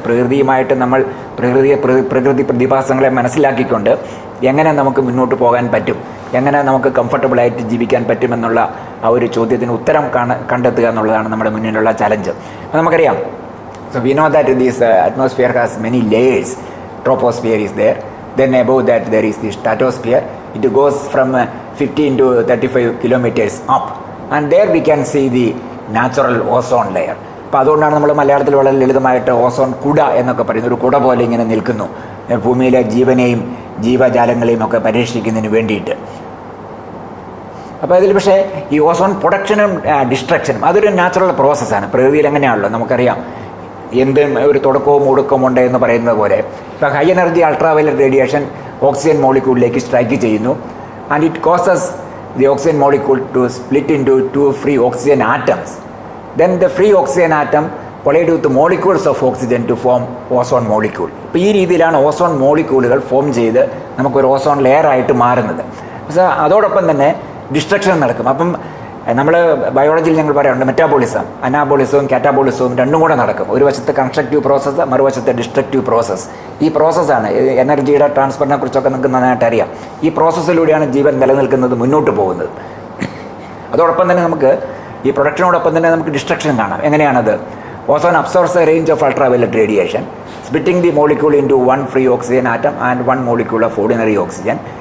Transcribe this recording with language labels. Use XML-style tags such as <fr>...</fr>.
<ml>പ്രകൃതിയുമായിട്ട് നമ്മൾ പ്രകൃതി പ്രതിഭാസങ്ങളെ മനസ്സിലാക്കിക്കൊണ്ട് എങ്ങനെ നമുക്ക് മുന്നോട്ട് പോകാൻ പറ്റും, എങ്ങനെ നമുക്ക് കംഫർട്ടബിളായിട്ട് ജീവിക്കാൻ പറ്റുമെന്നുള്ള ആ ഒരു ചോദ്യത്തിന് ഉത്തരം കണ്ടെത്തുക എന്നുള്ളതാണ് നമ്മുടെ മുന്നിലുള്ള ചലഞ്ച്. അപ്പോൾ നമുക്കറിയാം,</ml> <en>So we know that this atmosphere has many layers. Troposphere is there, then above that there is the stratosphere. It goes from 15 to 35 kilometers up, and there we can see the natural ozone layer.</en> <ml>അപ്പോൾ അതുകൊണ്ടാണ് നമ്മൾ മലയാളത്തിൽ വളരെ ലളിതമായിട്ട് ozone കുട എന്നൊക്കെ പറയുന്നത്. ഒരു കുട പോലെ ഇങ്ങനെ നിൽക്കുന്നു ഭൂമിയിലെ ജീവനെയും ജീവജാലങ്ങളെയും ഒക്കെ പരീക്ഷിക്കുന്നതിന് വേണ്ടിയിട്ട്. അപ്പോൾ അതിൽ പക്ഷേ ഈ ഓസോൺ പ്രൊഡക്ഷനും ഡിസ്ട്രക്ഷനും അതൊരു നാച്ചുറൽ പ്രോസസ്സാണ്. പ്രകൃതിയിൽ എങ്ങനെയാണല്ലോ നമുക്കറിയാം, എന്ത് ഒരു തുടക്കവും ഒടുക്കവും ഉണ്ട് എന്ന് പറയുന്നത് പോലെ. ഇപ്പോൾ high energy ultraviolet radiation oxygen മോളിക്യൂളിലേക്ക് strike ചെയ്യുന്നു,</ml> <en>And it causes the oxygen molecule to split into two free oxygen atoms. Then the free oxygen atom collide with the molecules of oxygen to form ozone molecule.</en> <ml>ഇപ്പോൾ ഈ രീതിയിലാണ് ozone മോളിക്യൂളുകൾ form ചെയ്ത് നമുക്കൊരു ozone layer ആയിട്ട് മാറുന്നത്. പക്ഷേ അതോടൊപ്പം തന്നെ ഡിസ്ട്രക്ഷൻ നടക്കും. അപ്പം നമ്മൾ ബയോളജിയിൽ ഞങ്ങൾ പറയാറുണ്ട് മെറ്റാബോളിസം, അനാബോളിസവും കാറ്റാബോളിസവും രണ്ടും കൂടെ നടക്കും. ഒരു വശത്ത് കൺസ്ട്രക്റ്റീവ് പ്രോസസ്സ്, മറുവശത്ത് ഡിസ്ട്രക്റ്റീവ് പ്രോസസ്സ്. ഈ പ്രോസസ്സാണ് എനർജിയുടെ ട്രാൻസ്ഫറിനെ കുറിച്ചൊക്കെ നിങ്ങൾക്ക് നന്നായിട്ട് അറിയാം. ഈ പ്രോസസ്സിലൂടെയാണ് ജീവൻ നിലനിൽക്കുന്നത്, മുന്നോട്ട് പോകുന്നത്. അതോടൊപ്പം തന്നെ നമുക്ക് ഈ പ്രൊഡക്ഷനോടൊപ്പം തന്നെ നമുക്ക് ഡിസ്ട്രക്ഷൻ കാണാം. എങ്ങനെയാണത്?</ml> <en>Ozone absorbs a range of ultraviolet radiation, splitting the molecule into one free oxygen atom and one molecule of ordinary oxygen.</en>